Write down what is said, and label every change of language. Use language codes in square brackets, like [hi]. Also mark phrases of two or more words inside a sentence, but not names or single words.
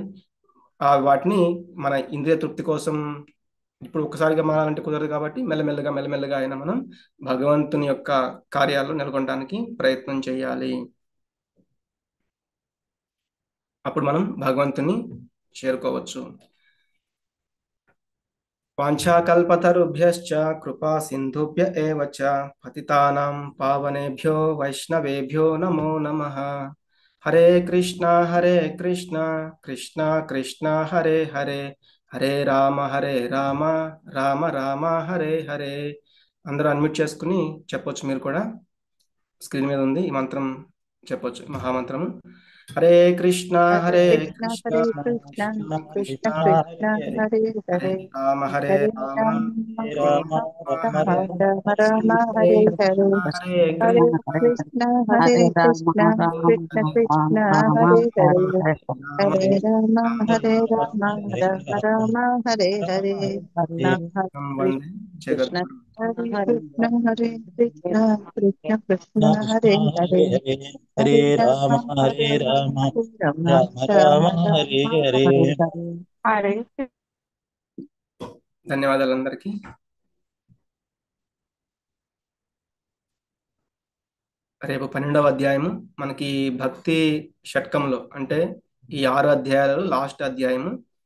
[te] వాటిని మన ఇంద్రియ తృప్తి కోసం ఇప్పుడు ఒక్కసారిగా మారాలంటే కుదరదు. కాబట్టి మెల్లమెల్లగా అయినా మనం భగవంతుని యొక్క కార్యాల్లో నెలకొనడానికి ప్రయత్నం చేయాలి. అప్పుడు మనం భగవంతుని చేరుకోవచ్చు. [sa] वाञ्छाकल्पतरुभ्यश्च कृपा सिन्धुभ्य एव च पतितानां पावनेभ्यो वैष्णवेभ्यो नमो नमः. हरे कृष्ण कृष्ण कृष्ण हरे हरे, हरे राम राम राम हरे हरे. [te] అందరూ అన్మ్యూట్ చేసుకుని చెప్పొచ్చు. మీరు కూడా స్క్రీన్ మీద ఉంది ఈ మంత్రం చెప్పొచ్చు, మహామంత్రము. [sa] हरे कृष्ण हरे कृष्ण कृष्ण हरे कृष्ण कृष्ण कृष्ण कृष्ण कृष्ण हरे हरे हरे हरे, राम हरे राम राम राम राम राम हरे राम राम हरे हरे हरे, कृष्ण हरे कृष्ण कृष्ण हरे हरे राम कृष्ण राम कृष्ण कृष्ण राम हरे हरे, हरे हरे राम राम हरे राम राम हरे हरे. हरे हरे वन्दे कृष्ण जगद्गुरु. हरे हरे कृष्ण हरे कृष्ण कृष्ण कृष्ण कृष्ण हरे हरे, हरे हरे हरे हरे राम राम हरे राम हरे राम राम राम राम हरे राम हरे. हरे हरे. [te] ధన్యవాదాలు అందరికీ. రేపు 12వ అధ్యాయము మనకి భక్తి షట్కంలో, అంటే ఈ 6 అధ్యాయాలలో లాస్ట్ అధ్యాయము